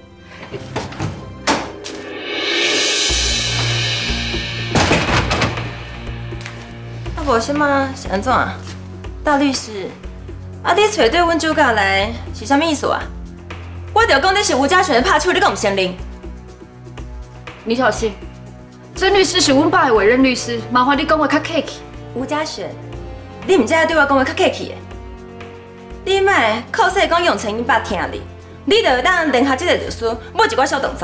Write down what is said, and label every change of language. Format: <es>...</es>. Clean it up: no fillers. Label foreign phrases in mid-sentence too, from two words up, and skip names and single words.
<nan>无什么是安怎啊？大律师，啊，你找对阮主角来是啥物意思啊？我就讲你是吴家璇的拍手，你敢唔承认？李小信，曾律师是阮爸的委任律师，麻烦你讲话较客气。吴家璇，你唔知对我讲话较客气的。你莫靠说讲永成因爸听你，你就会当联合这个律师抹一寡小动作。</nan>